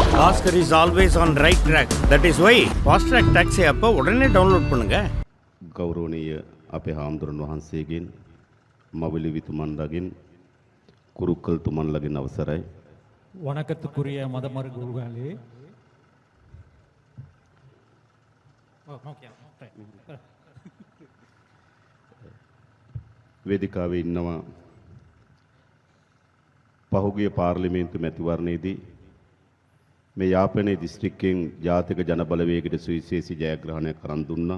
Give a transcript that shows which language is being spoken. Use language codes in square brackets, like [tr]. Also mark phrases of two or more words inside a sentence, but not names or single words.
[en] Oscar is always on right track. That is why fast track taxi app [ta] உடனே டவுன்லோட் பண்ணுங்க. [si] ගෞරවනීය අපේ හාමුදුරන් වහන්සේගෙන් මවිලි විතුමන්ලගෙන් කුරුක්කල් තුමන්ලගෙන් අවසරයි. [ta] வணக்கத்துக்குரிய மதமறு குருகளே, [si] වේදිකාවේ ඉන්නවා පහුගිය පාර්ලිමේන්තු මැතිවරණයේදී මේ යාපනයේ දිස්ත්‍රික්කයෙන් ජාතික ජනබලවේගයට සුවිශේෂී ජයග්‍රහණයක් කරන් දුන්නා.